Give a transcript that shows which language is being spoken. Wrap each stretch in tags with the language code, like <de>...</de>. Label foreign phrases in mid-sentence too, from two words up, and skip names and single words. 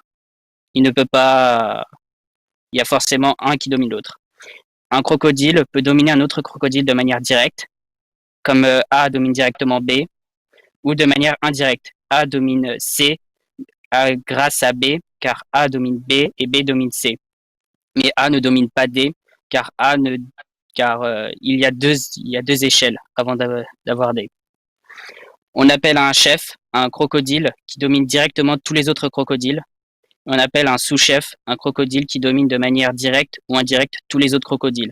<fr>Il ne peut pas... Il y a forcément un qui domine l'autre. Un crocodile peut dominer un autre crocodile de manière directe, comme A domine directement B, ou de manière indirecte. A domine C grâce à B, car A domine B et B domine C. Mais A ne domine pas D, car il y a deux échelles avant d'avoir D. On appelle un chef un crocodile qui domine directement tous les autres crocodiles. On appelle un sous-chef un crocodile qui domine de manière directe ou indirecte tous les autres crocodiles.</fr>